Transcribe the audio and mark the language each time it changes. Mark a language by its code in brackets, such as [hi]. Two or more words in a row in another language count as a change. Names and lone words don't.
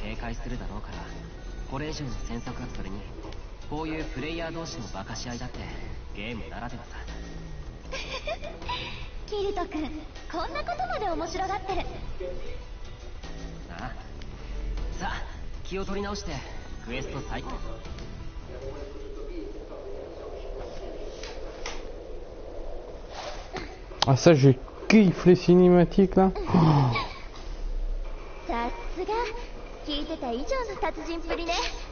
[ja] 警戒するだろうから、これ以上の詮索は。それにこういうプレイヤー同士のバカし合いだってゲームならではさ。キリト君、こんなことまで面白がってる。ああ、さあ気を取り直してクエスト再開。 [fr] Ah ça je kiffe les cinématiques là. [ja] さすが聞いてた以上の達人っぷりね。